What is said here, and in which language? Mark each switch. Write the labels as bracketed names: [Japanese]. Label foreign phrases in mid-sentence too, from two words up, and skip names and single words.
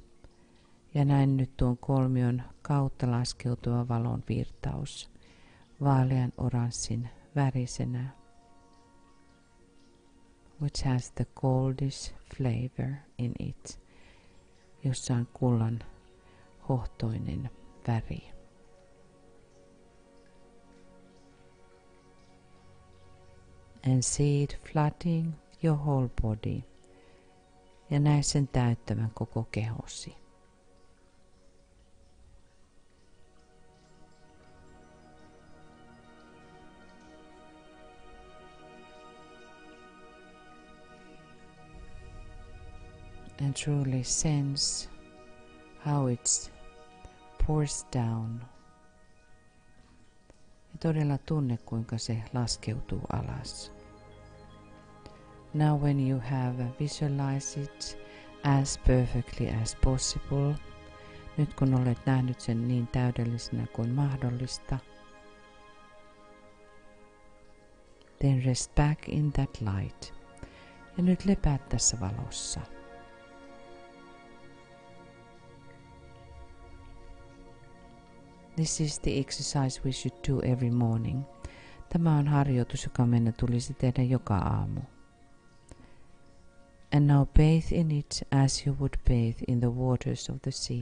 [Finnish] Ja näin nyt tuon kolmion kautta laskeutuva valon virtaus vaalean oranssin värisenä, [English] which has the goldish flavor in it, [Finnish] jossa on kullan hohtoinen väri. [English] And see it flooding your whole body. [Finnish] Ja näe sen täyttävän koko kehosi. [English] And truly sense how it pours down. [Finnish] Ja todella tunne, kuinka se laskeutuu alas. [English] Now when you have visualized it as perfectly as possible, [Finnish] nyt kun olet nähnyt sen niin täydellisenä kuin mahdollista, [English] then rest back in that light. [Finnish] Ja nyt lepää tässä valossa. [English] This is the exercise we should do every morning. [Finnish] Tämä on harjoitus, joka meidän tulisi tehdä joka aamu. [English] And now bathe in it as you would bathe in the waters of the sea.